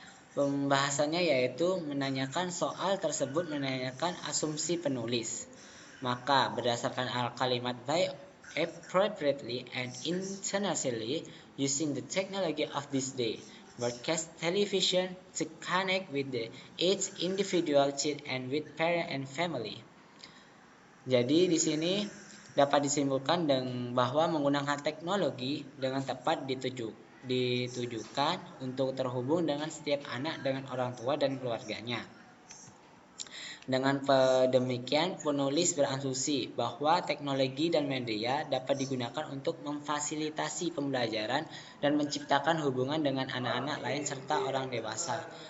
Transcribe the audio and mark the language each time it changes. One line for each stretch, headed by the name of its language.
Indonesian: Pembahasannya yaitu menanyakan soal tersebut menanyakan asumsi penulis. Maka berdasarkan kalimat
English: by appropriately and intentionally using the technology of this day, broadcast television to connect with each individual child and with parent and family.
Indonesian: Jadi di sini dapat disimpulkan bahwa menggunakan teknologi dengan tepat ditujukan untuk terhubung dengan setiap anak dengan orang tua dan keluarganya. Dengan demikian, penulis berasumsi bahwa teknologi dan media dapat digunakan untuk memfasilitasi pembelajaran dan menciptakan hubungan dengan anak-anak lain serta orang dewasa.